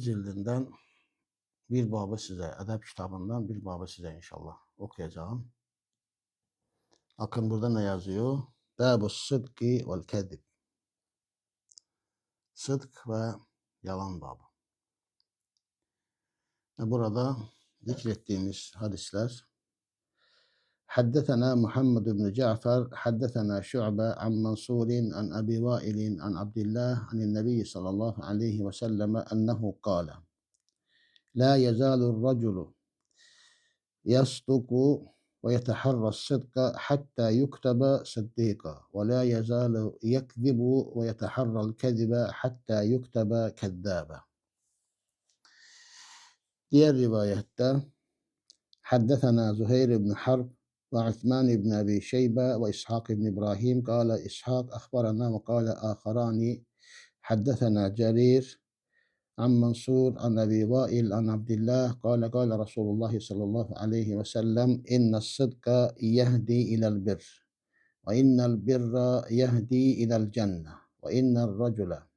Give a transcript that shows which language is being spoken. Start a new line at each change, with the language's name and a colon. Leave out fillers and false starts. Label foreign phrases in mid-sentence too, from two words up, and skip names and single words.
Turkish: cildinden bir babı size, edep kitabından bir babı size inşallah okuyacağım. Bakın burada ne yazıyor?
Arabic: باب الصدق والكذب.
Turkish: Sıdk ve yalan babı. Burada zikrettiğimiz hadisler
Arabic: حدثنا محمد بن جعفر حدثنا شعبة عن منصور عن أبي وائل عن عبد الله عن النبي صلى الله عليه وسلم أنه قال لا يزال الرجل يصدق ويتحرى الصدق حتى يكتب صديقا ولا يزال يكذب ويتحرى الكذب حتى يكتب كذابا.
Turkish: Diğer rivayette
Arabic: حدثنا زهير بن حرب وعثمان بن أبي شيبة وإسحاق بن إبراهيم قال إسحاق أخبرنا وقال آخران حدثنا جرير عن منصور عن أبي وائل عن عبد الله قال قال رسول الله صلى الله عليه وسلم إن الصدق يهدي إلى البر وإن البر يهدي إلى الجنة وإن الرجل